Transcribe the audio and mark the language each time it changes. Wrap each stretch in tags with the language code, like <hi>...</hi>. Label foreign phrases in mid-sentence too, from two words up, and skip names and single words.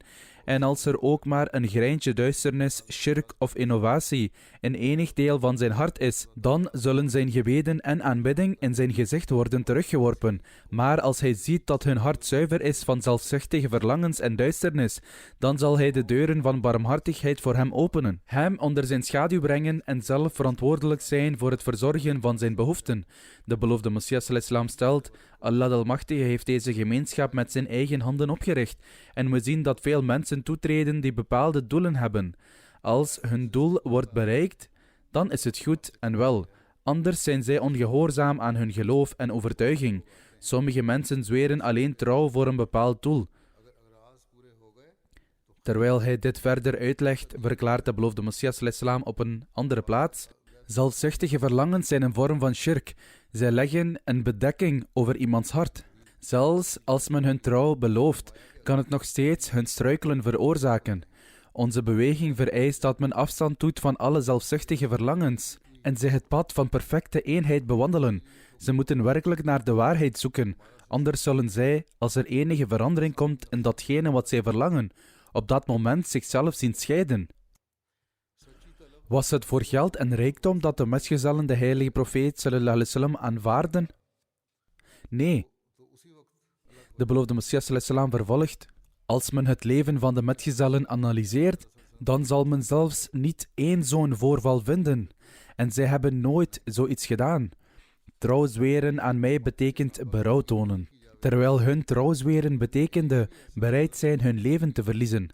<nl>En als er ook maar een greintje duisternis, shirk of innovatie in enig deel van zijn hart is, dan zullen zijn gebeden en aanbidding in zijn gezicht worden teruggeworpen. Maar als hij ziet dat hun hart zuiver is van zelfzuchtige verlangens en duisternis, dan zal hij de deuren van barmhartigheid voor hem openen, hem onder zijn schaduw brengen en zelf verantwoordelijk zijn voor het verzorgen van zijn behoeften. De beloofde Messias</nl> <ar>صلى الله عليه وسلم</ar> <nl>stelt: Allah de Almachtige heeft deze gemeenschap met zijn eigen handen opgericht. En we zien dat veel mensen toetreden die bepaalde doelen hebben. Als hun doel wordt bereikt, dan is het goed en wel. Anders zijn zij ongehoorzaam aan hun geloof en overtuiging. Sommige mensen zweren alleen trouw voor een bepaald doel. Terwijl hij dit verder uitlegt, verklaart de beloofde Messias</nl> <ar>صلى الله عليه وسلم</ar> <nl>op een andere plaats: zelfzuchtige verlangens zijn een vorm van shirk. Zij leggen een bedekking over iemands hart. Zelfs als men hun trouw belooft, kan het nog steeds hun struikelen veroorzaken. Onze beweging vereist dat men afstand doet van alle zelfzuchtige verlangens en zij het pad van perfecte eenheid bewandelen. Ze moeten werkelijk naar de waarheid zoeken, anders zullen zij, als er enige verandering komt in datgene wat zij verlangen, op dat moment zichzelf zien scheiden. Was het voor geld en rijkdom dat de metgezellen de heilige profeet</nl> <ar>صلى الله عليه وسلم</ar> <nl>aanvaarden? Nee. De beloofde Messias</nl> <ar>صلى الله عليه وسلم</ar> <nl>vervolgt: als men het leven van de metgezellen analyseert, dan zal men zelfs niet één zo'n voorval vinden. En zij hebben nooit zoiets gedaan. Trouw zweren aan mij betekent berouw tonen. Terwijl hun trouw zweren betekende bereid zijn hun leven te verliezen.</nl>